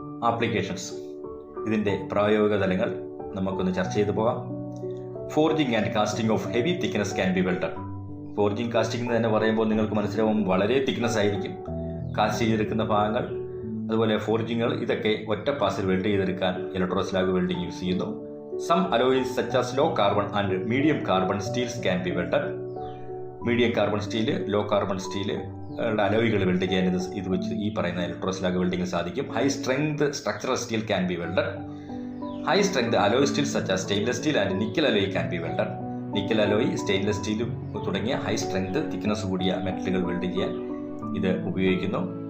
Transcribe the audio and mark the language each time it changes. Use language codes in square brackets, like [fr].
[ml] Applications, ഇതിൻ്റെ പ്രായോഗിക തലങ്ങൾ നമുക്കൊന്ന് ചർച്ച ചെയ്തു പോകാം. [en] Forging and casting of heavy thickness can be welded. [ml] Forging casting എന്ന് തന്നെ പറയുമ്പോൾ നിങ്ങൾക്ക് മനസ്സിലാവും വളരെ തിക്നെസ് ആയിരിക്കും. കാസ്റ്റ് ചെയ്തെടുക്കുന്ന ഭാഗങ്ങൾ അതുപോലെ ഫോർജിങ്ങുകൾ ഇതൊക്കെ ഒറ്റ പാസിൽ വെൽഡ് ചെയ്തെടുക്കാൻ ഇലക്ട്രോസ്ലാഗ് വെൽഡിംഗ് യൂസ് ചെയ്യുന്നു. [en] Some alloys such as low carbon and medium carbon steels can be welded. [ml] Medium carbon steel, law carbon steel അലോയികൾ weld ചെയ്യാൻ ഇത് വെച്ച് ഈ പറയുന്ന ഇലക്ട്രോസ്ലാഗ് വെൽഡിങ്ങിന് സാധിക്കും. [en] High strength structural steel can be welded. High strength alloy steel such as stainless steel and nickel alloy can be welded. [ml] Nickel alloy, stainless steel തുടങ്ങിയ high strength thickness കൂടിയ മെറ്റലുകൾ weld ചെയ്യാൻ ഇത് ഉപയോഗിക്കുന്നു.